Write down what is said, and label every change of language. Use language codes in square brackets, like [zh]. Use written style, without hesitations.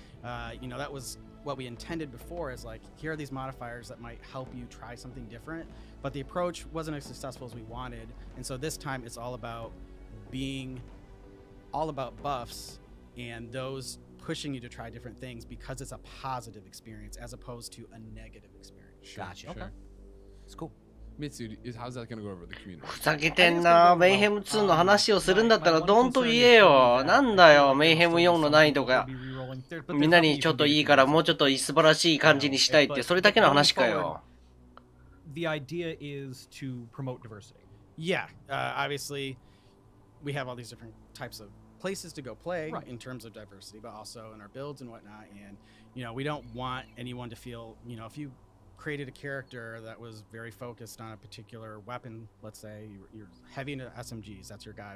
[en] That was what we intended before, is like, here are these modifiers that might help you try something different, but the approach wasn't as successful as we wanted. And so this time it's all about being all about buffs and those pushing you to try different things because it's a positive experience as opposed to a negative experience. Gotcha. Sure. It's cool. Mitsu, how's that going to go over the community? [ja] ふざけてんな。メイヘム2の話をするんだったらどんと言えよ。なんだよ、メイヘム4の難易度が。みんなにちょっといいからもうちょっと素晴らしい感じにしたいって、それだけの話かよ。 [en] The idea is to promote diversity. Yeah, obviously, we have all these different types of places to go play in terms of diversity, but also in our builds and whatnot. And, we don't want anyone to feel, if you created a character that was very focused on a particular weapon, let's say you're heavy into SMGs, that's your guy.